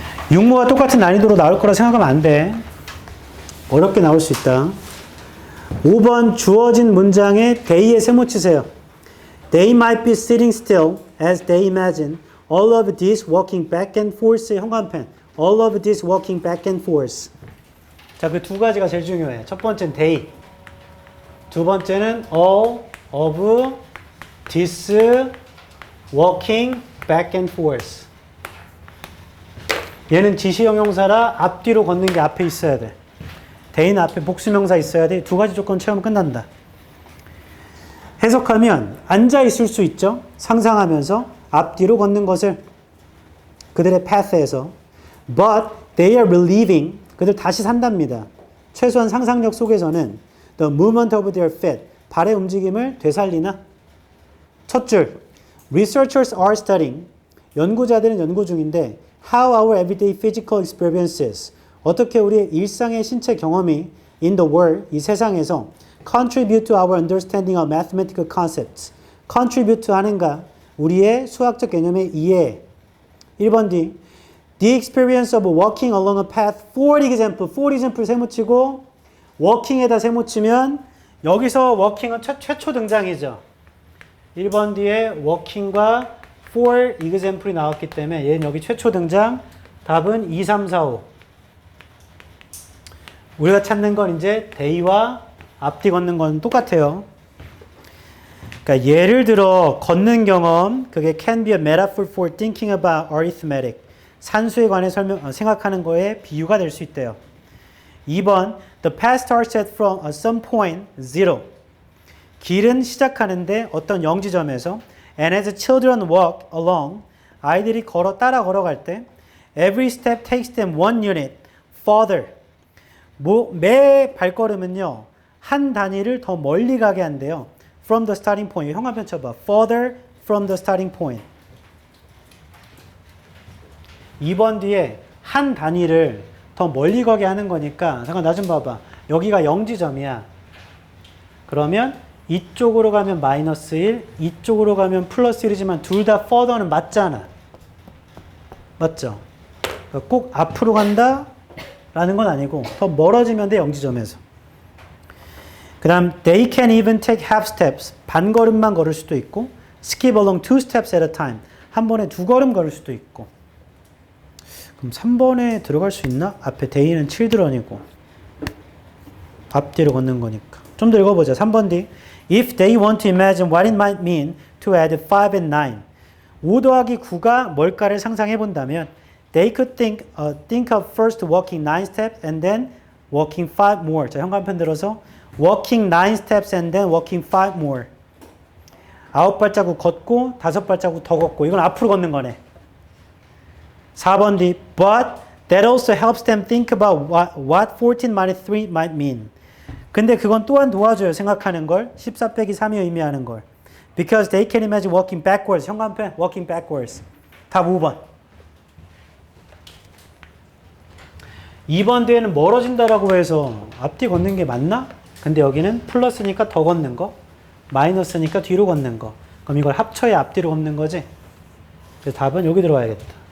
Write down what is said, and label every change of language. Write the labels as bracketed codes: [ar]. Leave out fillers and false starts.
[ko] 육모와 똑같은 난이도로 나올 거라 생각하면 안 돼. 어렵게 나올 수 있다. 5번 주어진 문장에 they에 세모 치세요. [en] They might be sitting still as they imagine all of this walking back and forth [ko] 의 형광펜. [en] All of this walking back and forth. [ko] 자, 그 두 가지가 제일 중요해. 첫 번째는 they. 두 번째는 [en] all of this walking back and forth. [ko] 얘는 지시형용사라 앞뒤로 걷는 게 앞에 있어야 돼. they는 앞에 복수명사 있어야 돼. 두 가지 조건 채우면 끝난다. 해석하면 앉아 있을 수 있죠. 상상하면서 앞뒤로 걷는 것을 그들의 path에서 [en] but they are relieving [ko] 그들 다시 산답니다. 최소한 상상력 속에서는 [en] the movement of their feet [ko] 발의 움직임을 되살리나? 첫 줄 [en] researchers are studying [ko] 연구자들은 연구 중인데 [en] how our everyday physical experiences [ko] 어떻게 우리의 일상의 신체 경험이 [en] in the world [ko] 이 세상에서 [en] contribute to our understanding of mathematical concepts contribute 하는가 우리의 수학적 개념의 이해 1번 D The experience of walking along a path for example [ko] 세모치고 walking에다 세모치면 여기서 walking은 최초 등장이죠. 1번 뒤에 walking과 for example이 나왔기 때문에 얘는 여기 최초 등장. 답은 2, 3, 4, 5. 우리가 찾는 건 이제 they와 앞뒤 걷는 건 똑같아요. 그러니까 예를 들어 걷는 경험 그게 [en] can be a metaphor for thinking about arithmetic. [ko] 산수에 관해 생각하는 거에 비유가 될 수 있대요. [en] 2번 The path starts at from some point zero. [ko] 길은 시작하는데 어떤 영지점에서 [en] and as children walk along [ko] 아이들이 따라 걸어갈 때 [en] every step takes them one unit further. [ko] 매 발걸음은요 한 단위를 더 멀리 가게 한대요. [en] From the starting point. [ko] 형광펜 쳐봐. [en] Further from the starting point. [ko] 2번 뒤에 한 단위를 더 멀리 가게 하는 거니까 잠깐 나 좀 봐봐. 여기가 0지점이야. 그러면 이쪽으로 가면 마이너스 1, 이쪽으로 가면 플러스 1이지만 둘 다 further는 맞잖아. 맞죠? 꼭 앞으로 간다? 라는 건 아니고 더 멀어지면 돼 0지점에서. 그 다음 [en] they can even take half steps. [ko] 반걸음만 걸을 수도 있고 [en] skip along two steps at a time. [ko] 한 번에 두 걸음 걸을 수도 있고. 그럼 3번에 들어갈 수 있나? 앞에 they는 children이고 앞뒤로 걷는 거니까. 좀 더 읽어보자. 3번 D. [en] If they want to imagine what it might mean to add 5 and 9. [ko] 5 더하기 9가 뭘까를 상상해 본다면 [en] they could think of first walking 9 steps and then walking 5 more. [ko] 자, 현관편 들어서 [en] walking 9 steps and then walking 5 more. [ko] 9발자국 걷고 5발자국 더 걷고. 이건 앞으로 걷는 거네. 4번 D. [en] But that also helps them think about what 14 minus 3 might mean. [ko] 근데 그건 또한 도와줘요. 생각하는 걸. 14 빼기 3이 의미하는 걸. [en] Because they can imagine walking backwards. [ko] 현관펜 [en] walking backwards. [ko] 답 5번. 2번 뒤에는 멀어진다라고 해서 앞뒤 걷는 게 맞나? 근데 여기는 플러스니까 더 걷는 거. 마이너스니까 뒤로 걷는 거. 그럼 이걸 합쳐야 앞뒤로 걷는 거지. 그래서 답은 여기 들어가야겠다.